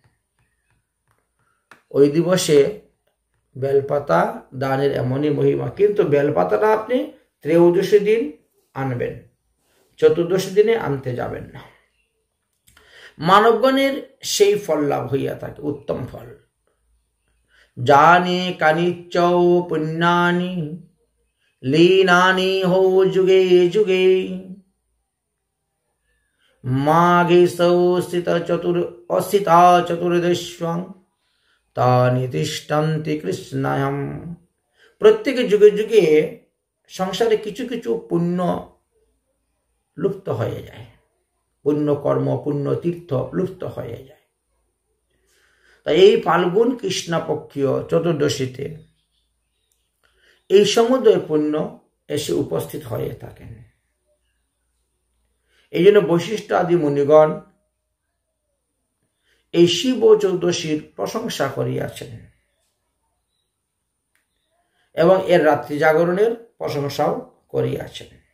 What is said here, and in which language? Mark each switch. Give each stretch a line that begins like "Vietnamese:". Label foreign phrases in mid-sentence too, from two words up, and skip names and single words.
Bangla: ওই দিবসে বেলপাতা দানের এমনই মহিমা। কিন্তু বেলপাতাটা আপনি ত্রয়োদশী দিন আনবেন, চতুর্দশী দিনে আনতে যাবেন না। মানবগণের সেই ফল লাভ হইয়া থাকে, উত্তম ফল।
Sanskrit: जाने कानिचौ पुण्यानि लीनानि हो जुगे जुगे माघे असिता चतुर्दश्वां तानि तिष्ठन्ति कृष्णायं।
Bangla: প্রত্যেক যুগে যুগে সংসারে কিছু কিছু পুণ্য লুপ্ত হয়ে যায়, পুণ্য কর্ম পুণ্য তীর্থ লুপ্ত হয়ে যায়। তাই এই ফাল্গুন কৃষ্ণপক্ষীয় চতুর্দশীতে এই সমুদয় পুণ্য এসে উপস্থিত হয়ে থাকেন। এই জন্য বৈশিষ্ট্য আদি মুনিগণ এই শিব চতুর্দশীর প্রশংসা করিয়াছেন এবং এর রাত্রি জাগরণের প্রশংসাও করিয়াছেন।